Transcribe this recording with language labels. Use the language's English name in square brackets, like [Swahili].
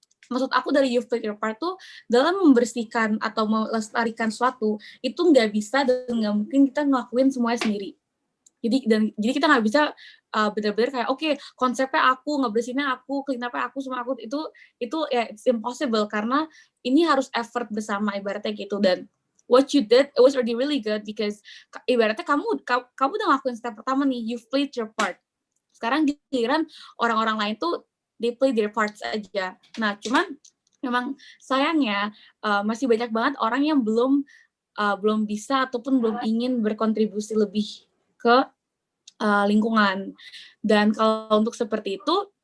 [Indonesian] Maksud aku dari [English] you've played your part [Indonesian] tuh dalam membersihkan atau melestarikan sesuatu itu nggak bisa dan nggak mungkin kita ngelakuin semuanya sendiri. Jadi kita nggak bisa benar-benar kayak oke, konsepnya aku, ngebersihinnya aku, clean up-nya aku, semua aku, itu ya [English] it's impossible [Indonesian] karena ini harus effort bersama ibaratnya gitu. Dan [English] what you did it was already really good because [Indonesian] ibaratnya kamu udah ngelakuin step pertama nih, [English] you've played your part. [Indonesian] Sekarang giliran orang-orang lain tuh [English] they play their parts [Indonesian] aja. Nah, cuman memang sayangnya masih banyak banget orang yang belum bisa ataupun belum ingin berkontribusi lebih ke lingkungan. Dan kalau untuk seperti itu,